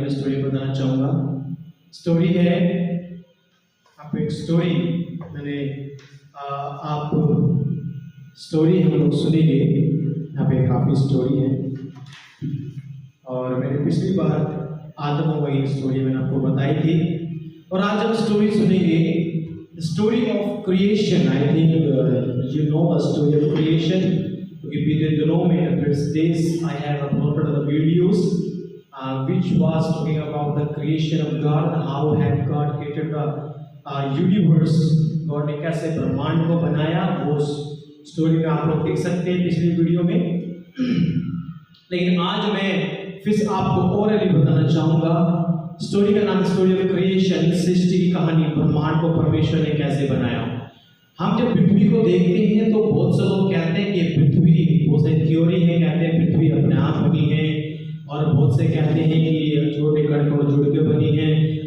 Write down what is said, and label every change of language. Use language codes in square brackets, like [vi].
[hi] मैं स्टोरी बताना चाहूँगा। स्टोरी है, आप एक स्टोरी मैंने आप स्टोरी हम लोग सुनेंगे। यहाँ पे काफ़ी स्टोरी है और मैंने पिछली बार आदम और हवा स्टोरी मैंने आपको बताई थी। और आज हम स्टोरी सुनेंगे, story of creation. [en] I think you know the story of creation. If you didn't know me, in these days I have uploaded the videos which was talking about the creation of God, how had God created the universe, [hi] God ने कैसे ब्रह्मांड को बनाया, वो story में आप लोग देख सकते हैं पिछली वीडियो में। लेकिन आज मैं फिर आपको ओरली बताना चाहूँगा। स्टोरी का नाम स्टोरी ऑफ क्रिएशन, सृष्टि की कहानी, ब्रह्मांड को परमेश्वर ने कैसे बनाया। हम जब पृथ्वी को देखते हैं तो बहुत से लोग कहते हैं कि पृथ्वी, बहुत से थ्योरी है, कहते हैं पृथ्वी अपने आप बनी है, और बहुत से कहते हैं कि छोटे कण को जुड़ के बनी है।